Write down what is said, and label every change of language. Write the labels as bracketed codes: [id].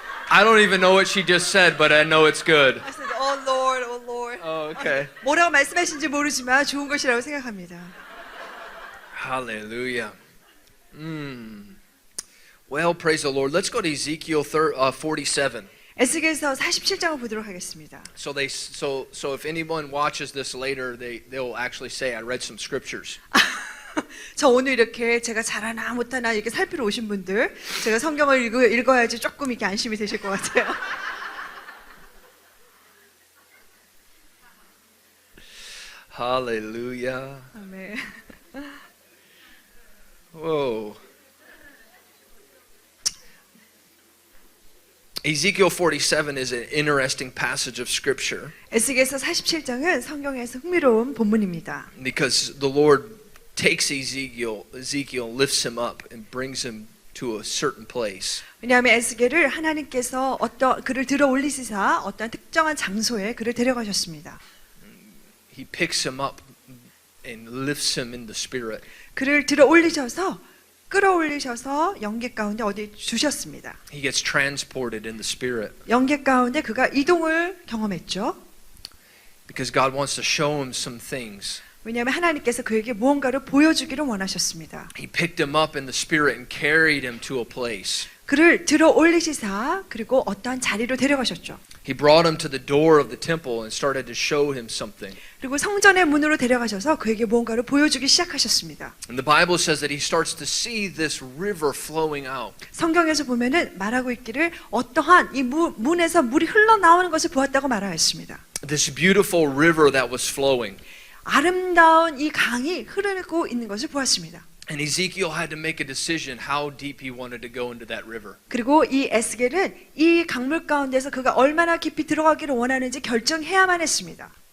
[en] I don't even know what she just said, but I know it's good. I said, oh Lord, oh Lord. Oh, okay. [ko] 뭐라고 말씀하신지 모르지만 좋은 것이라고 생각합니다. [en] Hallelujah. Well, praise the Lord. Let's go to Ezekiel 47. [ko] 에스겔서 47장을 보도록 하겠습니다. [en] So if anyone watches this later, they'll actually say, I read some scriptures. [ko] 저 오늘 이렇게 제가 잘하나 못하나 이렇게 살피러 오신 분들 제가 성경을 읽어야지 조금 이렇게 안심이 되실 것 같아요. [en] Hallelujah. [ko] 아멘. [en] Whoa. Ezekiel 47 is an interesting passage of scripture [ko] 에스겔서 47장은 성경에서 흥미로운 본문입니다. [en] because the Lord takes Ezekiel, lifts him up and brings him to a certain place. [ko] 왜냐하면 에스겔을 하나님께서 그를 들어 올리시사 어떤 특정한 장소에 그를 데려가셨습니다. [en] He picks him up and lifts him in the spirit. [ko] 그를 들어 올리셔서 끌어올리셔서 영계 가운데 어디 주셨습니다. [en] He gets transported in the spirit [ko] 영계 가운데 그가 이동을 경험했죠. [en] because God wants to show him some things. [ko] 왜냐하면 하나님께서 그에게 무언가를 보여주기를 원하셨습니다. [en] He picked him up in the spirit and carried him to a place. [ko] 그를 들어 올리시사 그리고 어떠한 자리로 데려가셨죠. [en] He brought him to the door of the temple and started to show him something. [ko] 그리고 성전의 문으로 데려가셔서 그에게 무언가를 보여주기 시작하셨습니다. [en] And the Bible says that he starts to see this river flowing out. [ko] 성경에서 보면은 말하고 있기를 어떠한 이 문에서 물이 흘러나오는 것을 보았다고 말하였습니다. [en] This beautiful river that was flowing. [ko] 아름다운 이 강이 흐르고 있는 것을 보았습니다. [en] And Ezekiel had to make a decision how deep he wanted to go into that river. [ko] 그리고 이 에스겔은 이 강물 가운데서 그가 얼마나 깊이 들어가기를 원하는지 결정해야만 했습니다.